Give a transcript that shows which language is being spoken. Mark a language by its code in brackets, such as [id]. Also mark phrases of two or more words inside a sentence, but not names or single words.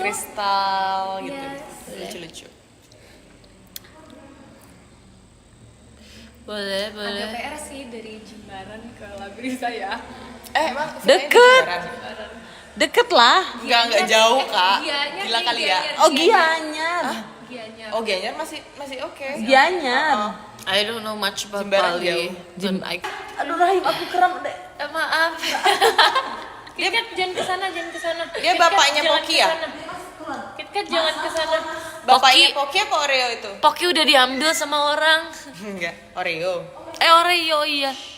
[id] kristal gitu. Yes. Lucu-lucu. Boleh. Agak PR sih dari Jimbaran ke La Brisa ya. Emang Deket. Deket lah. Enggak jauh, Kak. Gianyar Gila nih, kali ya. Oh, Gianyar. Gianyar. Oh, Gianyar masih oke. Gianyar. [en] I don't know much about Jimbaran Bali. [id] jauh. Aduh Rahim, aku kram deh. Maaf. KitKat jangan ke sana, jangan ke sana. Dia KitKat, bapaknya jangan Poki ke ya? sana. KitKat jangan ke sana. Bapaknya Poki apa Oreo itu? Poki udah diambil sama orang. Enggak, Oreo. Oreo iya.